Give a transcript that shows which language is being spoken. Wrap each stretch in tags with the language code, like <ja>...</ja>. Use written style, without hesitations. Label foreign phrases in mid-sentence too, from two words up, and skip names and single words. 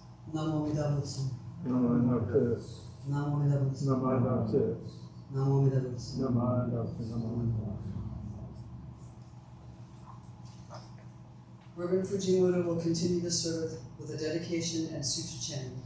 <ja>南無阿弥陀仏. 南無阿弥陀仏. 南無阿弥陀仏. 南無阿弥陀仏. 南無阿弥陀仏. 南無阿弥陀仏. 南無阿弥陀仏.</ja> <en>Reverend Fujimoto will continue the service with a dedication and sutra chanting.</en>